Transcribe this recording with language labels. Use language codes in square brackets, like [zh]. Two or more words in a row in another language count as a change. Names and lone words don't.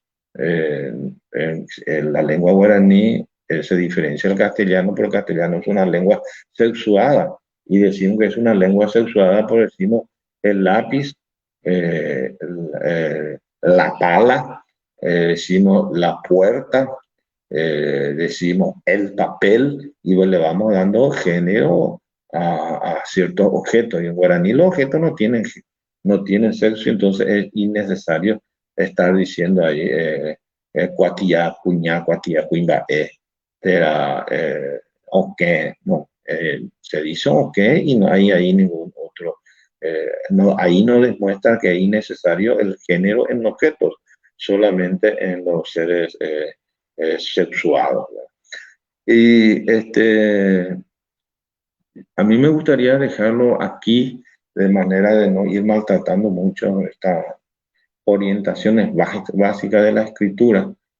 [es] En la lengua guaraní se diferencia el castellano, pero el castellano es una lengua sexuada y decimos que es una lengua sexuada por decimos el lápiz, la pala, decimos la puerta, decimos el papel y pues le vamos dando género a ciertos objetos. Y en guaraní los objetos no tienen sexo, entonces es innecesario estar diciendo ahí [gn] cuatía, cuñá, cuatía, cuimba, [es] ok, no, se dice ok y no hay ahí ningún otro. No, ahí no demuestra que es innecesario el género en objetos, solamente en los seres sexuados. Y a mí me gustaría dejarlo aquí de manera de no ir maltratando mucho estas orientaciones básicas de la escritura